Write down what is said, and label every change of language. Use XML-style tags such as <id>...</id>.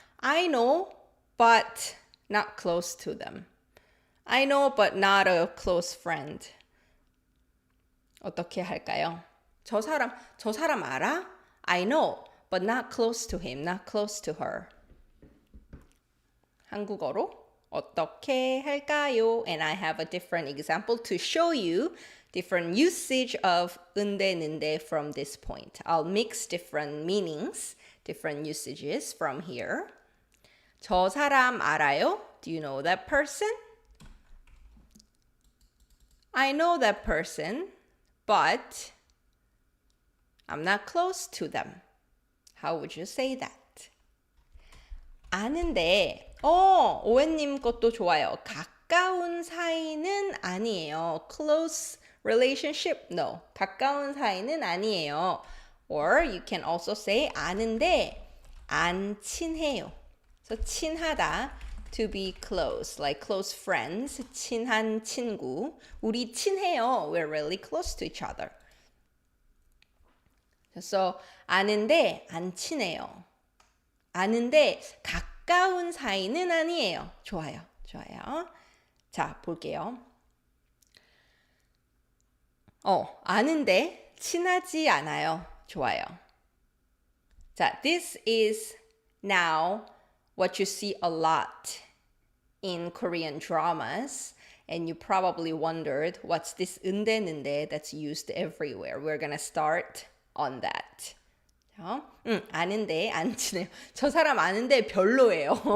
<en>I know, but not close to them. I know, but not a close friend.</en> <ko>어떻게 할까요? 저 사람 알아?</ko> <en>I know, but not close to him, not close to her.</en> <ko>한국어로 어떻게 할까요?</ko> <en>And I have a different example to show you different usage of 은대, 는대 from this point. I'll mix different meanings, different usages from here.</en> <ko>저 사람 알아요?</ko> <en>Do you know that person? I know that person, but I'm not close to them. How would you say that?</en> <ko>아는데, 오웬님 것도 좋아요. 가까운 사이는 아니에요.</ko> <en>Close relationship? No.</en> <ko>가까운 사이는 아니에요.</ko> <en>Or you can also say</en> <ko>아는데 안 친해요.</ko> <en>So 친하다, to be close, like close friends,</en> <ko>친한 친구. 우리 친해요.</ko> <en>We're really close to each other.</en> <ko>So 아는데 안 친해요. 아는데 가까운 사이는 아니에요. 좋아요. 좋아요. 자, 볼게요. 아는데 친하지 않아요. 좋아요.</ko> <en>자, this is now what you see a lot in Korean dramas. And you probably wondered, what's this 은대, 는대 that's used everywhere? We're gonna start on that.</en> <ko>아는데 안 친해요. 저 사람 아는데 별로예요.</ko>